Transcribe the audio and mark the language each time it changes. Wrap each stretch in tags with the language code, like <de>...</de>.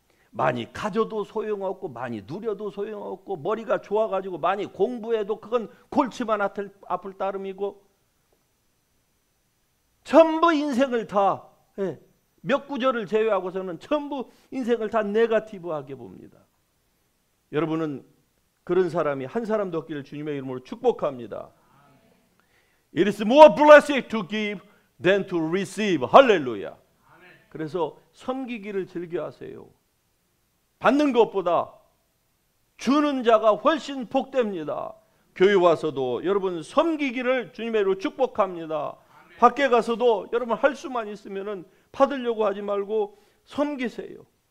<ko>많이 가져도 소용없고 많이 누려도 소용없고 머리가 좋아가지고 많이 공부해도 그건 골치만 아플 따름이고, 전부 인생을 다 몇 구절을 제외하고서는 전부 인생을 다 네거티브하게 봅니다. 여러분은 그런 사람이 한 사람도 없기를 주님의 이름으로 축복합니다.</ko> <en>It is more blessed to give than to receive.</en> <ko>할렐루야. 그래서 섬기기를 즐겨하세요. 받는 것보다 주는 자가 훨씬 복됩니다. 교회 와서도 여러분 섬기기를 주님의 이름으로 축복합니다. 밖에 가서도 여러분 할 수만 있으면은 받으려고 하지 말고 섬기세요.</ko>